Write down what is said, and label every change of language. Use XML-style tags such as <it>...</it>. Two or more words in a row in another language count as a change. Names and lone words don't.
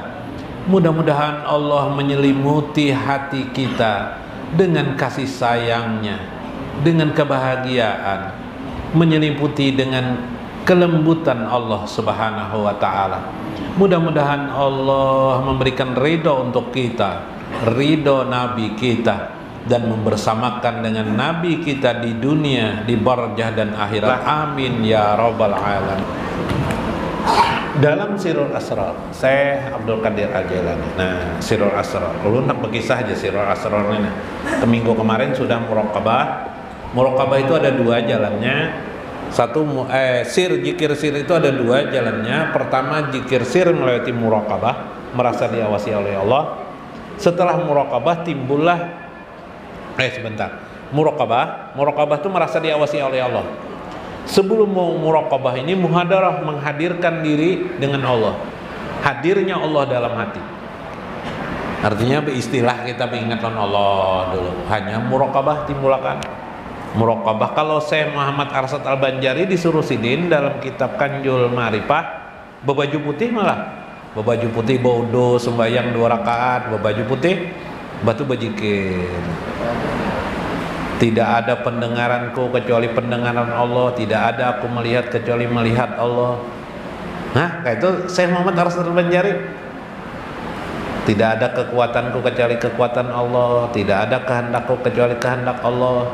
<id>Mudah-mudahan Allah menyelimuti hati kita dengan kasih sayangnya, dengan kebahagiaan, menyelimuti dengan kelembutan Allah</id> <ar>Subhanahu wa ta'ala.</ar> <id>Mudah-mudahan Allah memberikan ridho untuk kita, ridho Nabi kita, dan membersamakan dengan Nabi kita di dunia, di barzah dan akhirat.</id> <ar>Amin ya rabbal alamin.</ar> <id>Dalam Sirrul Asrar Syekh Abdul Qadir Al-Jailani. Nah, Sirrul Asrar, ulun nak berkisah aja Sirrul Asrar ini. Minggu kemarin sudah muraqabah. Muraqabah itu ada dua jalannya. Satu zikir sir itu ada dua jalannya. Pertama, zikir sir melewati muraqabah, merasa diawasi oleh Allah. Setelah muraqabah timbullah muraqabah itu merasa diawasi oleh Allah. Sebelum mau muraqabah ini muhadarah, menghadirkan diri dengan Allah, hadirnya Allah dalam hati. Artinya beristilah kita mengingatkan Allah dulu. Hanya muraqabah timbulkan muraqabah. Kalau Syekh Muhammad Arsyad Al-Banjari disuruh sidin dalam kitab Kanjul Ma'rifah, berbaju putih malah, berbaju putih bodo, sembahyang 2 rakaat, berbaju putih, batu bajikir. Tidak ada pendengaranku kecuali pendengaran Allah, tidak ada aku melihat kecuali melihat Allah. Nah, kayak itu Syekh Muhammad Arsyad Al-Banjari. Tidak ada kekuatanku kecuali kekuatan Allah, tidak ada kehendakku kecuali kehendak Allah.</id>